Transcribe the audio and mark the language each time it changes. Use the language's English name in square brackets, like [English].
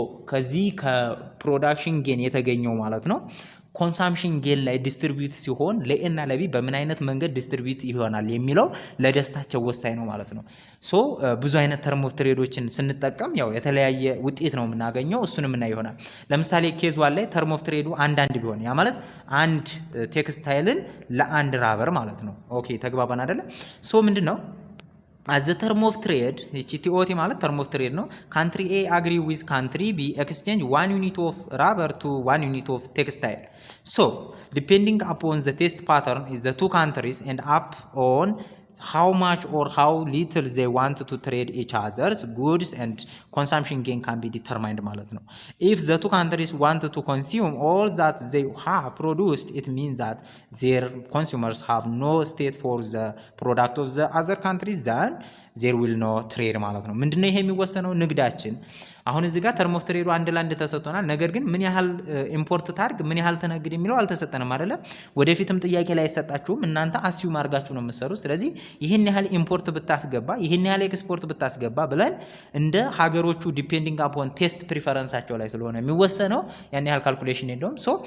[Amharic] ከዚህ ከፕሮዳክሽን ጌን የተገኘው ማለት ነው ኮንሳምፕሽን ጌን ላይ ዲስትሪቢዩት ሲሆን ለኤና ለቢ በምን አይነት መንገድ ዲስትሪቢዩት ይሆናል የሚለው ለደስታቸው ወሳኝ ነው ማለት ነው። ብዙ አይነት ተርም ኦፍ ትሬዶችን ስንጠቀም ያው የተለያየ ውጤት ነው የምናገኘው። እሱንም እና ይሆናል። ለምሳሌ ኬዝ ዋን ላይ ተርም ኦፍ ትሬዱ አንዳንድ ቢሆን ያ ማለት አንድ ቴክስታይልን ለአንድ ራበር ማለት ነው። ኦኬ ተግባባን አይደለ? ምንድን ነው [English] as the term of trade TOT ማለት term of trade ነው። country A agree with country B exchange 1 unit of rubber to 1 unit of textile. So depending upon the test pattern is the two countries and up on how much or how little they want to trade each other's goods and consumption gain can be determined [Amharic] ማለት ነው። [English] If the two countries want to consume all that they have produced, it means that their consumers have no state for the product of the other countries, then there will no trade ማለት ነው። [Amharic] ምንድነው ይሄ የሚወሰነው? ንግዳችን አሁን እዚህ ጋር ተርም ኦፍ ትሬዱ አንድ ለአንድ ተሰጥቶናል። ነገር ግን ምን ያህል ኢምፖርት ታርግ ምን ያህል ተነግድ የሚለው አልተሰጠንም አይደለ? ወደፊትም ጥያቄ ላይ አይሰጣችሁም። እናንተ አስዩም አድርጋችሁ ነው የምትሰሩት። ስለዚህ ይህን ያህል ኢምፖርት ብታስገባ ይህን ያህል ኤክስፖርት ብታስገባ ብለን እንደ ሀገሮቹ [English] ዲፔንዲንግ አፖን [Amharic] ቴስት ፕሪፈረንሳቸው ላይ ስለሆነ የሚወሰነው ያን ያህል ካልኩሌሽን የለውም።